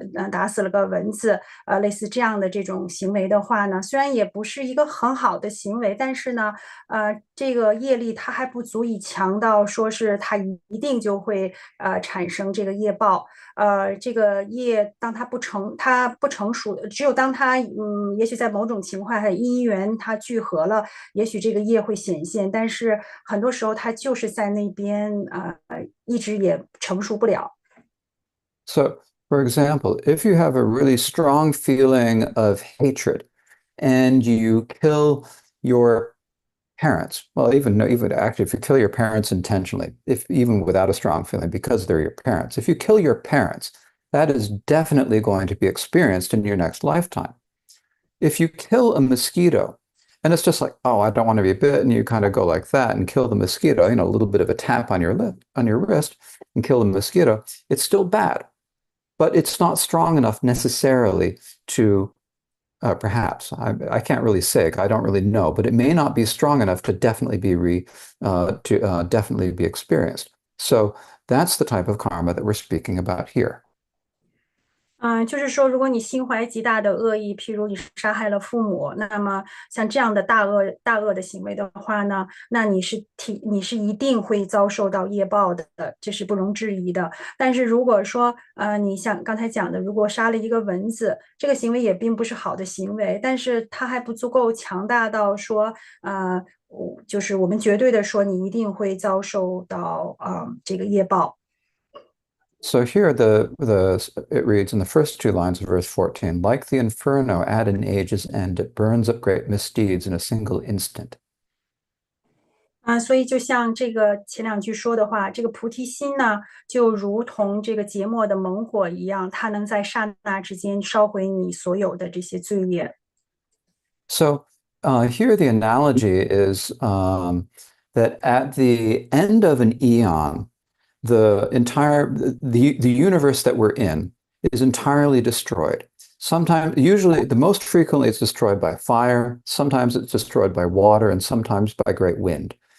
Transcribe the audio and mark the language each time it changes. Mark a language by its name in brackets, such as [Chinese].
[Chinese] 打死了个蚊子，类似这样的这种行为的话呢，虽然也不是一个很好的行为，但是呢，这个业力它还不足以强到说是它一定就会产生这个业报。这个业当它不成熟，只有当它也许在某种情况下因缘它聚合了，也许这个业会显现，但是很多时候它就是在那边一直也成熟不了。 [English] So, for example, if you have a really strong feeling of hatred and you kill your parents, well, even actually, if you kill your parents intentionally, if even without a strong feeling, because they're your parents, if you kill your parents, that is definitely going to be experienced in your next lifetime. If you kill a mosquito, and it's just like, oh, I don't want to be bit, and you kind of go like that and kill the mosquito, a little bit of a tap on your wrist, and kill the mosquito, it's still bad, but it's not strong enough necessarily to perhaps I can't really say, I don't really know, but it may not be strong enough to definitely be experienced. So that's the type of karma that we're speaking about here. [Chinese] 就是说，如果你心怀极大的恶意，譬如你杀害了父母，那么像这样的大恶的行为的话呢，那你是一定会遭受到业报的，这是不容置疑的。但是如果说你像刚才讲的，如果杀了一个蚊子，这个行为也并不是好的行为，但是它还不足够强大到说就是我们绝对的说你一定会遭受到这个业报。 [English] So here the it reads in the first two lines of verse 14, like the inferno at an age's end, it burns up great misdeeds in a single instant. [Chinese] 所以就像这个前两句说的话，这个菩提心呢，就如同这个劫末的猛火一样，它能在刹那之间烧毁你所有的这些罪业。 [English] So here the analogy is that at the end of an eon, the universe that we're in is entirely destroyed. Sometimes, usually, the most frequently it's destroyed by fire, sometimes it's destroyed by water, and sometimes by great wind.